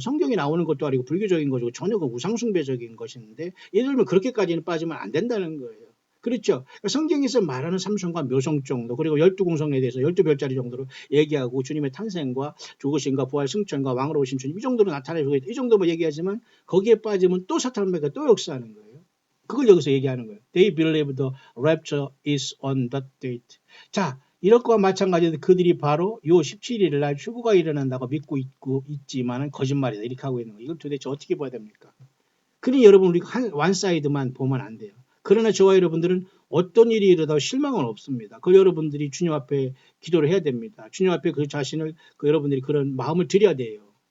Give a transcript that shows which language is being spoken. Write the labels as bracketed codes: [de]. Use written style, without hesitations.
[ko] 성경에 나오는 것도 아니고 불교적인 것이고 전혀 그 우상숭배적인 것인데 예를 들면 그렇게까지는 빠지면 안 된다는 거예요. 그렇죠. 성경에서 말하는 삼성과 묘성 정도 그리고 12궁성에 대해서 12별자리 정도로 얘기하고 주님의 탄생과 죽으심과 부활 승천과 왕으로 오신 주님 이 정도로 나타내고 이 정도만 얘기하지만 거기에 빠지면 또 사탄마귀가 또 역사하는 거예요. 그걸 여기서 얘기하는 거예요. [en] They believe the rapture is on that date. [ko] 자, 이럴 거와 마찬가지로 그들이 바로 요 17일 날 휴거가 일어난다고 믿고 있지만은 거짓말이다. 이렇게 하고 있는 거예요. 이걸 도대체 어떻게 봐야 됩니까? 그러니 여러분 우리가 원 사이드만 보면 안 돼요. 그러나 저와 여러분들은 어떤 일이 일어나도 실망은 없습니다. 그 여러분들이 주님 앞에 기도를 해야 됩니다. 주님 앞에 그 자신을 여러분들이 그런 마음을 드려야 돼요.